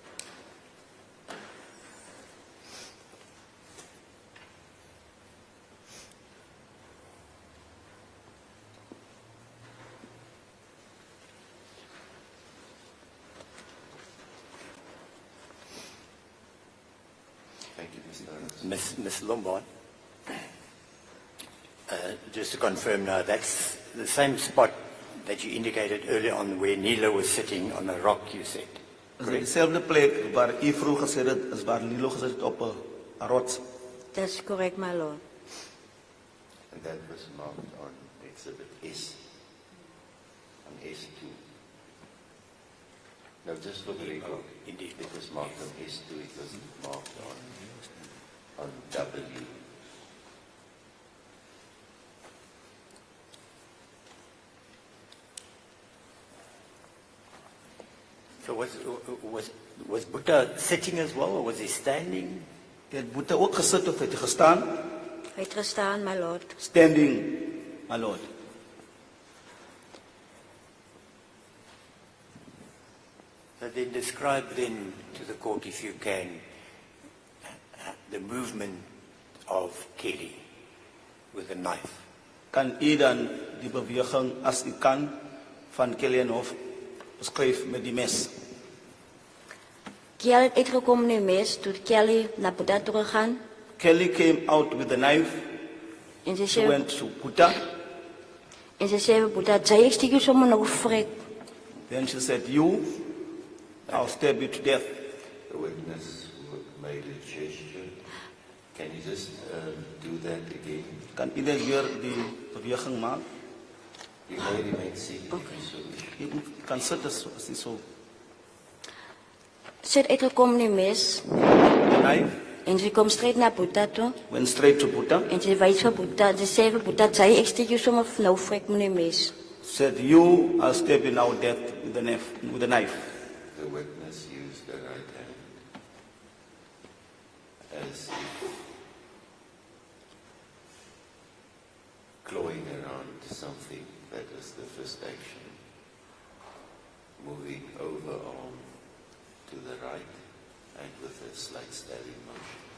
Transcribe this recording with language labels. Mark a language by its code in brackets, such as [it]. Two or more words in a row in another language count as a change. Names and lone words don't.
[en] Thank you, Mr. Harris. Ms. Lombard, just to confirm now, that's the same spot that you indicated earlier on where Nilo was sitting on a rock, you said. [af] Is dit dieselfde plek waar u vroeger gesê het is waar Lilo gesit het op 'n rots? [en] That's correct, my lord. And that was marked on exhibit S, on S2. No, just for the record, Indeed. it was marked on S2, it wasn't marked on W. So was Buddha sitting as well, or was he standing? [af] Het Boeta ook gesit of het hy gestaan? Hy het gestaan, [en] my lord. Standing, my lord. So then describe then to the court, if you can, the movement of Kelly with a knife. [af] Kan u dan die beweging as u kan van Kellyhof beskryf met die mes? Kelly het uitgekom met die mes, toe Kelly na Buddha toe gegaan, [en] Kelly came out with the knife, [af] en sy [en] she [af] sê, [en] went to Boeta, [af] en sy sê vir Buddha, sy ek steek jou sommer nou vrek. [en] then she said, you, I'll stab you to death. The witness made a gesture. Can you just do that again? [af] Kan ieder weer die beweging maak? [en] You may remain seated if you so wish. [af] U kan sit as jy so. Sy het uitgekom met die mes, [en] The knife [af] en sy kom straight na Buddha toe, [en] went straight to Boeta, [af] en sy wys vir Buddha, sy sê vir Buddha, sy ek steek jou sommer nou vrek met die mes. [en] said, you, I'll stab you now death with the knife. The witness used the right hand as if clawing around something. That was the first action. Moving over arm to the right and with a slight stabbing motion.